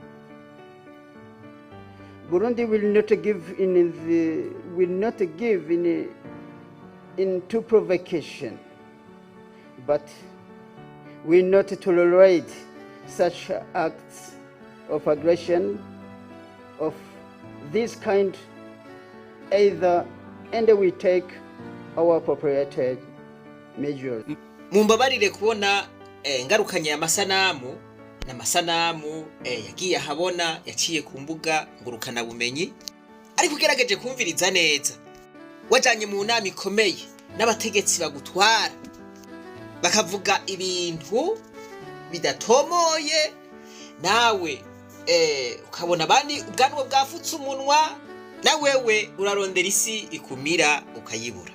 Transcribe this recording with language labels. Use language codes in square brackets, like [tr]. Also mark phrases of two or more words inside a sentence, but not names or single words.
[en] Burundi will not give into provocation, but will not tolerate such acts of aggression of this kind either, and we take our appropriate measures. [rn] Mumbabarire kubona ngarukanye amasanamu n'amasanamu yagiye habona yaciye ku mbuga ngurukana bumenyi, ariko ugerageje kumviriza neza wajanye mu nama ikomeye n'abategetsi bagutwara bakavuga ibintu bidatomoye, nawe ukabona abandi ubwanwa bwafutse umunwa, na wewe urarondera isi ikumira ukayibura.